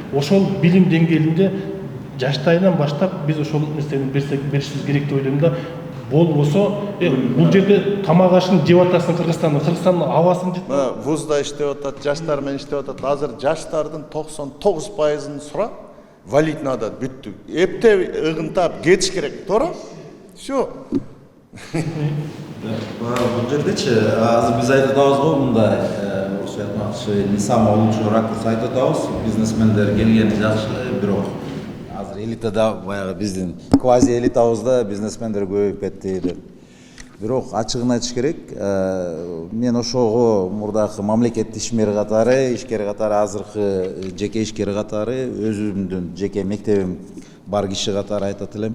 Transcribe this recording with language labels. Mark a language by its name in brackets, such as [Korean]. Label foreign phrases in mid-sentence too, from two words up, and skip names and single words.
[Kyrgyz] Ошол билим деңгээлинде жаштайынан баштап биз ошол нерсени беришибиз керек деп ойлойм да. Болбосо бул жерде тамак ашын жеп атасың Кыргызстандын абасын жеп. [Russian] Вузда иштеп атат, жаштар менен иштеп атат. [Kyrgyz] Азыр жаштардын 99%-ын сура [Russian] валить надо, [Kyrgyz] бүттү. Эптеп ыгынтап кетиш керек, туура? Всё. Бул жердечи азыр биз айтып атабыз го мындай орусча айтмакчы [Russian] не самый лучший ракурс [Kyrgyz] айтып атабыз. Бизнесмендер келген жакшы, бирок азыр элитада баягы биздин квази элитабызда бизнесмендер көбөйүп кетти деп. Бирок ачыгын айтыш керек, мен ошого мурдакы мамлекет ишмери катары, ишкер катары, азыркы жеке ишкер катары өзүмдүн жеке мектебим бар киши катары айтат элем.